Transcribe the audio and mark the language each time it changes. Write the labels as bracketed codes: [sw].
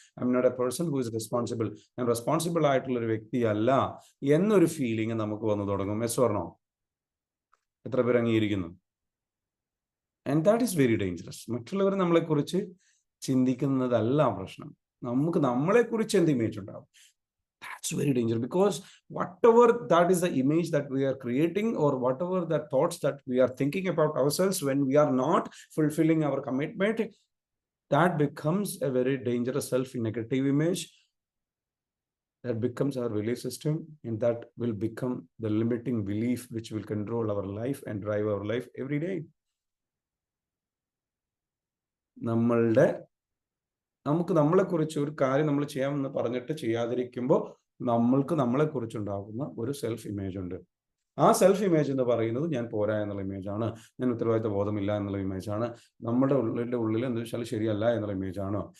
[en] I'm not a person who is responsible. [ml] ഞാൻ responsible ആയിട്ടുള്ള ഒരു വ്യക്തിയല്ല എന്നൊരു ഫീലിംഗ് നമുക്ക് വന്നു തുടങ്ങും. [en] Yes or no? [ml] എത്ര പേർ അംഗീകരിക്കുന്നു? [en] And that is very dangerous. [ml] മറ്റുള്ളവർ നമ്മളെക്കുറിച്ച് ചിന്തിക്കുന്നതല്ല പ്രശ്നം. നമുക്ക് നമ്മളെക്കുറിച്ച് എന്ത് ഇമേജ് ഉണ്ടാവും? [en] That's very dangerous, because whatever that is the image that we are creating, or whatever the thoughts that we are thinking about ourselves when we are not fulfilling our commitment, that becomes a very dangerous self-negative image. That becomes our belief system, and that will become the limiting belief which will control our life and drive our life every day. [ml] നമുക്ക് നമ്മളെക്കുറിച്ച് ഒരു കാര്യം നമ്മൾ ചെയ്യാമെന്ന് പറഞ്ഞിട്ട് ചെയ്യാതിരിക്കുമ്പോൾ നമ്മൾക്ക് നമ്മളെക്കുറിച്ചുണ്ടാകുന്ന ഒരു self image ഉണ്ട്. ആ സെൽഫ് ഇമേജ് എന്ന് പറയുന്നത് ഞാൻ പോരാ എന്നുള്ള ഇമേജാണ്, ഞാൻ ഉത്തരവാദിത്ത ബോധമില്ല എന്നുള്ള ഇമേജാണ്, നമ്മുടെ ഉള്ളിൽ എന്താ വെച്ചാൽ ശരിയല്ല എന്നുള്ള ഇമേജാണ്.